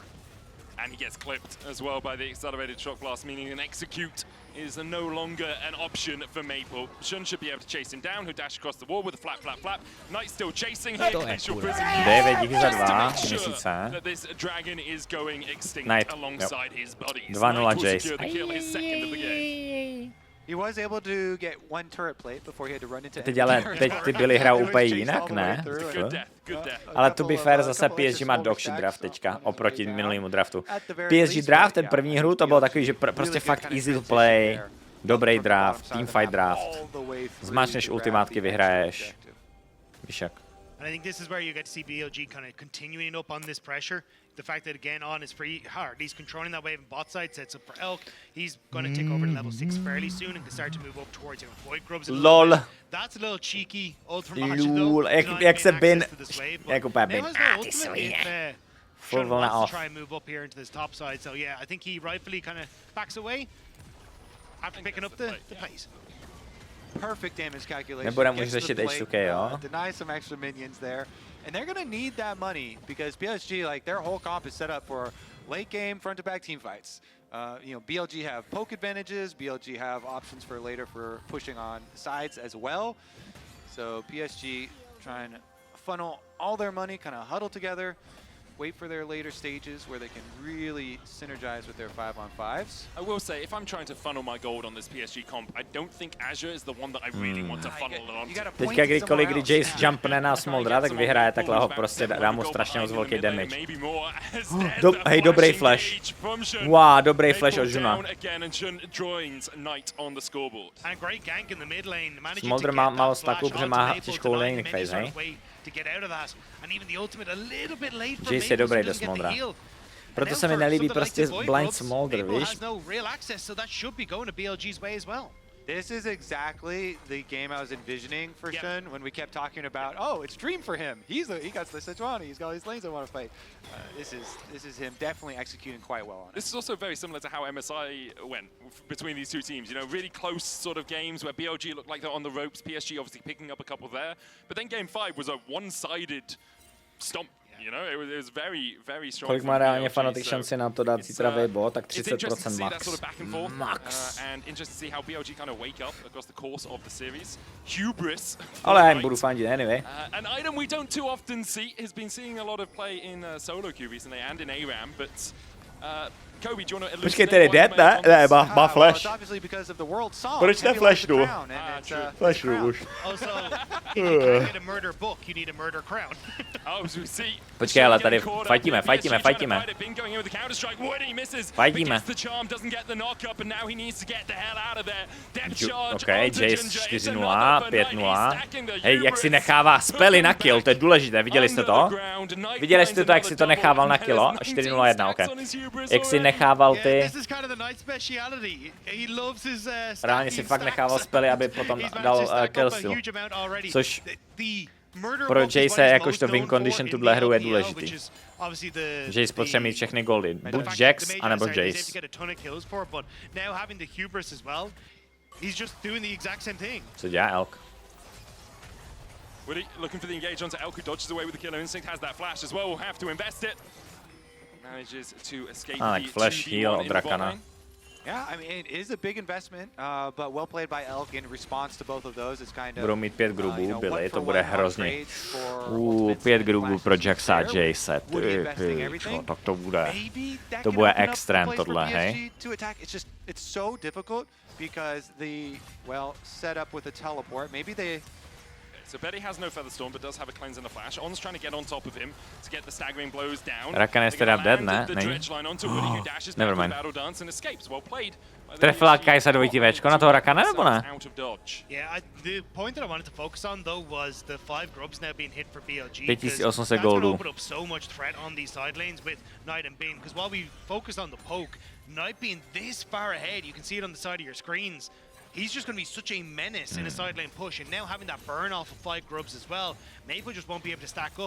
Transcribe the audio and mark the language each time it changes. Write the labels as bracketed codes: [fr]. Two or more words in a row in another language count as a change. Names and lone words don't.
[en] And he gets clipped as well by the accelerated shock blast, meaning an execute is no longer an option for Maple. Shun should be able to chase him down, who dash across the wall with a flap. Knight still chasing here. [cs] David, díky za 2 měsíce. [en] That this dragon is going extinct Knight. alongside his buddies. 2-0 Jace. The kill, his second of the game. He was able to get one turret plate before he had to run into. [cs] Teď ty byly hrajou úplně jinak, ne? Ale to by fair, zase PSG má [en] dogshit draft [cs] teďka, oproti minulému draftu. PSG draft, ten první hru, to bylo takový, že prostě fakt [en] easy to play, [cs] dobrý draft, [en] teamfight draft. [cs] Zmáčneš ultimátky, vyhraješ. Víš jak. [en] And I think this is where you get to see BLG kind of continuing up on this pressure. The fact that again On is free hard, he's controlling that wave on bot side, sets up for Elk. He's going to take over to level 6 fairly soon and can start to move up towards him. Void Grubs. LOL. That's a little cheeky ultimate though. [cs] Jak se bin, jak úplně bin. Ty svině. Full vlna off. [en] Try and move up here into this top side. So yeah, I think he rightfully kind of backs away after picking up the pace. Perfect damage calculation. [cs] Nebudeme už řešit H2K, jo? [en] Deny some extra minions there. And they're going to need that money because PSG, like their whole comp is set up for late game, front to back team fights. You know, BLG have poke advantages. BLG have options for later for pushing on sides as well. So PSG trying to funnel all their money, kind of huddle together, wait for their later stages where they can really synergize with their 5-on-5s. I will say, if I'm trying to funnel my gold on this PSG comp, I don't think Azure is the one that I really want to funnel it on. [cs] Teďka kdykoliv, kdy Jace jumpne na Smoldra, tak vyhraje, takhle ho prostě dá mu strašně moc velký damage. Hej, dobrý flash. Wow, dobrý flash od Juna. Smoldr má malo staku, protože má těžkou [en] laning phase, [cs] hej? Jace je dobrý do Smoldra. Proto se mi nelíbí prostě blind Smolder, víš? [en] This is exactly the game I was envisioning for Shun when we kept talking about, oh, it's Dream for him. He got the Sejuani, he's got all these lanes I want to fight. This is him definitely executing quite well on it. This is also very similar to how MSI went between these two teams. You know, really close sort of games where BLG looked like they're on the ropes, PSG obviously picking up a couple there. But then game 5 was a one-sided stomp. You know, it was very, very strong. [cs] Kolik má reálně Fnatic šanci na to dát zítra Weibo? Tak 30% max. Max. [en] And interesting to see how BLG kind of wake up across the course of the series. Hubris. [cs] Ale já jim budu fandit anyway. [en] An item we don't too often see has been seeing a lot of play in solo queue recently and in ARAM, but Kobe, do you want to [cs] Počkej, tedy dead, ne? Ne, má flash. Proč ne flashnu? Flashnu už. Počkej, ale tady fightíme. Fightíme. OK, Jace 4-0, 5-0. Hej, jak si nechává spely na kill, to je důležité, viděli jste to? Viděli jste to, jak si to nechával na killo? 4-0-1, OK. Jak si nechával ty. Reálně si fakt nechával spely, aby potom dal killsteal. Což pro Jace jakožto win condition tuhle hru je důležitý. Jace potřebuje mít všechny goldy. Buď Jax, anebo Jace. Co dělá Elk? [en] Woody looking for the engage onto Elk, who dodges away with the killer instinct, has that flash as well, will have to invest it. Manages to escape the flash heal [cs] od Rakana. [en] Yeah, I mean, it is a big investment, but well played by Elk in response to both of those. It's kind of, [cs] budou mít 5 grubů, byly, to bude hrozně. 5 grubů pro Jaxa a Jace, tak to bude extrém tohle, hej. [en] It's so difficult because the, well, setup with the teleport, maybe they... So Betty has no Featherstorm, but does have a cleanse and a flash. On's trying to get on top of him to get the staggering blows down. [cs] Rakan je teda dead, ne? [en] Never mind. [cs] Trefila Kajsa dvojtivečko na toho Rakana, nebo ne? [en] Yeah, the point that I wanted to focus on though was the 5 grubs now being hit for BLG. [cs] 5800 goldů. [en] Open up so much threat on these side lanes with Knight and Bin, because while we focused on the poke, Knight being this far ahead, you can see it on the side of your screens. He's just going to be such a menace in a side lane push, and now having that burn off of 5 grubs as well, Maple just won't be able to stack up.